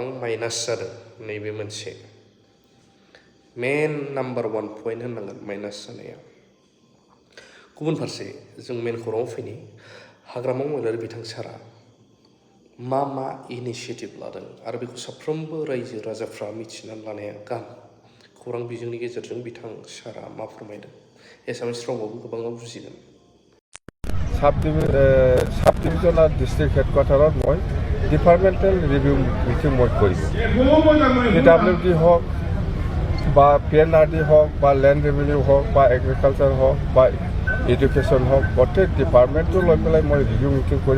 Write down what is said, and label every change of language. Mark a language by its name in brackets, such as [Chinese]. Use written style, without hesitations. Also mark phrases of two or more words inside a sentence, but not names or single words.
[Bodo] माइनास जादों नैबे मोनसे [English] main number 1 point [Bodo] होननांगोन माइनास जानाया गुबुन फारसे जों मेन खौराङाव फैनि हाग्रामा महिलारि बिथां सारा मा इनिशिएटिभ लादों आरो बेखौ साफ्रोमबो रायजो राजाफ्रा मिथिनानै लानाया गाहाम खौरां बिजोंनि गेजेरजों बिथां सारा मा फोरमायदों एसामिस रावआवबो गोबाङा बुजिगोन [English] sub divisional district headquarters [Assamese] মই [English] departmental review meeting [Assamese] মই কৰিম PWD হওক বা PNRD হওক বা [English] land revenue [Assamese] হওক বা এগ্ৰিকালচাৰ হওক বা এডুকেশ্যন হওক প্ৰত্যেক ডিপাৰ্টমেণ্টটো লৈ পেলাই মই [English] review meeting [Assamese] কৰিব